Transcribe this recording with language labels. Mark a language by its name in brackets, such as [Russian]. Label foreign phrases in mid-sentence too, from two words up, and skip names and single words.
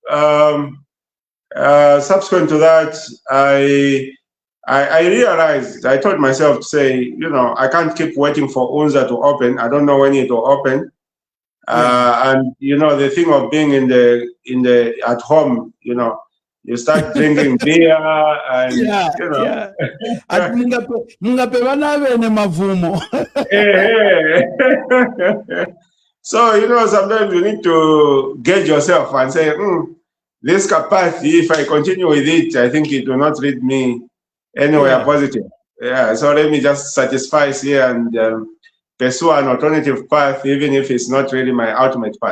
[English] So yeah, Subsequent to that, I realized, I told myself to say, I can't keep waiting for UNZA to open. I don't know when it will open. And the thing of being at home, you start drinking beer and [Bemba] Ati mungape bene mavumo. [English] So sometimes you need to gauge yourself and say, this capacity, if I continue with it, I think it will not lead me anywhere positive. Yeah, so let me just satisfy here and pursue an alternative path, even if it's not really my ultimate path.